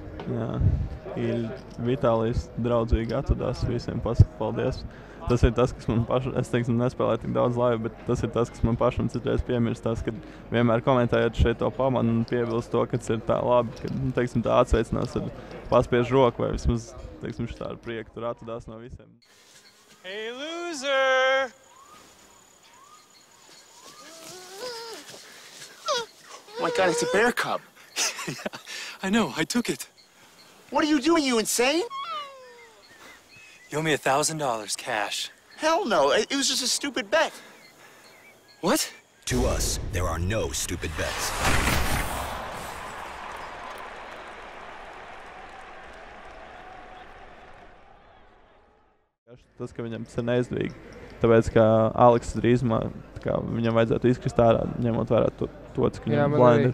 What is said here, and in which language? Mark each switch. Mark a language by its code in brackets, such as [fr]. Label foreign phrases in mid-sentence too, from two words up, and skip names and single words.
[lv] Jā, Vitālijs draudzīgi atvedās visiem pasaka paldies. Tas ir tas, kas man pašam, es teiksim, nespēlēju tik daudz laivu, bet tas ir tas, kas man pašam citreiz piemirst tās, kad vienmēr komentējot šeit to pamanu un piebilst to, ka tas ir tā labi, ka, teiksim, tā atsveicinās ar paspiež roku vai vismaz, teiksim, šitā ar prieku tur atvedās no visiem. [en] Hey, loser! Oh my God, it's a bear cub. I know, I took it. What are you doing, you insane? You owe me $1,000 cash. Hell no, it was just a stupid bet. What? To us, there are no stupid bets. [lv] Tas, ka viņam tas ir neizdevīgi. Tāpēc, ka Aleks drīzumā, viņam vajadzētu izkrist ārā, ņemot vērā to cik viņam blind ir.